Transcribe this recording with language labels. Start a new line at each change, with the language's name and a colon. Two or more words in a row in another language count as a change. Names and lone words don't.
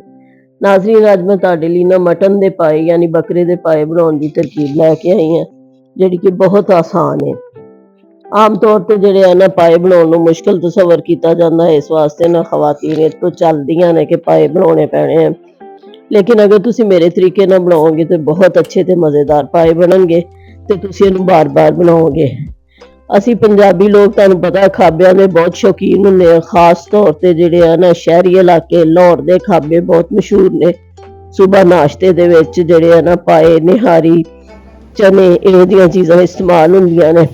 Punjabi: ਨਾਜ਼ਰੀਨ ਅੱਜ ਮੈਂ ਤੁਹਾਡੇ ਲਈ ਨਾ ਮਟਨ ਦੇ ਪਾਏ ਯਾਨੀ ਬਕਰੇ ਦੇ ਪਾਏ ਬਣਾਉਣ ਦੀ ਤਰਕੀਬ ਲੈਕੇ ਆਈ ਹਾਂ, ਜਿਹੜੀ ਕਿ ਬਹੁਤ ਆਸਾਨ ਹੈ। ਆਮ ਤੌਰ ਤੇ ਜਿਹੜੇ ਹੈ ਨਾ ਪਾਏ ਬਣਾਉਣ ਨੂੰ ਮੁਸ਼ਕਲ ਤਸੱਵੁਰ ਕੀਤਾ ਜਾਂਦਾ ਹੈ, ਇਸ ਵਾਸਤੇ ਨਾ ਖਵਾਤੀਨ ਇਸ ਤੋਂ ਚਲਦੀਆਂ ਨੇ ਕਿ ਪਾਏ ਬਣਾਉਣੇ ਪੈਣੇ ਆ। ਲੇਕਿਨ ਅਗਰ ਤੁਸੀਂ ਮੇਰੇ ਤਰੀਕੇ ਨਾਲ ਬਣਾਓਗੇ ਤੇ ਬਹੁਤ ਅੱਛੇ ਤੇ ਮਜ਼ੇਦਾਰ ਪਾਏ ਬਣਨਗੇ ਤੇ ਤੁਸੀਂ ਇਹਨੂੰ ਬਾਰ-ਬਾਰ ਬਣਾਓਗੇ। ਅਸੀਂ ਪੰਜਾਬੀ ਲੋਕ ਤੁਹਾਨੂੰ ਪਤਾ ਖਾਬਿਆਂ ਦੇ ਬਹੁਤ ਸ਼ੌਕੀਨ ਹੁੰਦੇ ਆ, ਖਾਸ ਤੌਰ ਤੇ ਜਿਹੜੇ ਆ ਨਾ ਸ਼ਹਿਰੀ ਇਲਾਕੇ ਲਾਹੌਰ ਦੇ ਖਾਬੇ ਬਹੁਤ ਮਸ਼ਹੂਰ ਨੇ। ਸਵੇਰ ਨਾਸ਼ਤੇ ਦੇ ਵਿੱਚ ਜਿਹੜੇ ਆ ਨਾ ਪਾਏ, ਨਿਹਾਰੀ, ਚਨੇ ਇਹੋ ਜਿਹੀਆਂ ਚੀਜ਼ਾਂ ਇਸਤੇਮਾਲ ਹੁੰਦੀਆਂ ਨੇ।